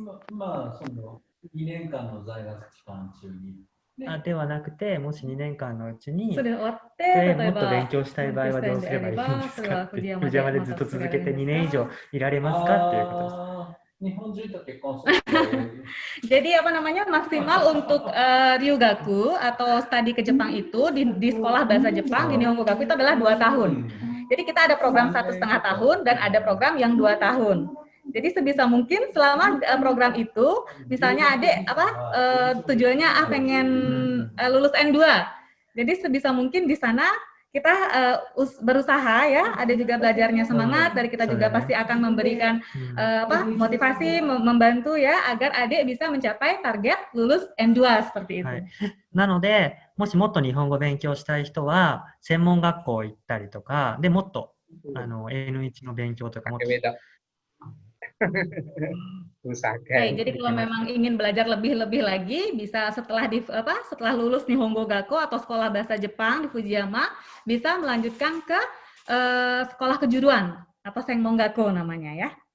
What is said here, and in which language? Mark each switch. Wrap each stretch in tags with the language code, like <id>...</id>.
<ja>まあ、その2年間の在学期間中に。あ、ではなくて、もし2年間のうちにそ、れ終わってで例えばもっと勉強したい場合はどうすればいいんですかって、藤山でずっと続けて2年以上いられますかっていうことです。あー日本人と結婚すると</ja> <id>Jadi apa namanya maksimal untuk Ryugaku atau studi ke Jepang itu di sekolah bahasa Jepang di Nihongogaku itu adalah 2 tahun. Jadi kita ada program 1,5 tahun dan ada program yang 2 tahun. Jadi sebisa mungkin selama program itu, misalnya adik tujuannya pengen lulus N2. Jadi sebisa mungkin di sana kita berusaha ya, ada juga belajarnya semangat dari kita juga pasti akan memberikan motivasi, membantu ya agar adik bisa mencapai target lulus N2 seperti itu.</id> <ja>はい、なので、もしもっと日本語勉強したい人は、専門学校行ったりとか、でもっとN1 の勉強とかもっと</ja> <id>Beda. Usahakan. Baik, jadi kalau memang ingin belajar lebih lagi, bisa setelah lulus Nihongogaku atau sekolah bahasa Jepang di Fujiyama, bisa melanjutkan ke sekolah kejuruan atau Senmongaku namanya ya,</id>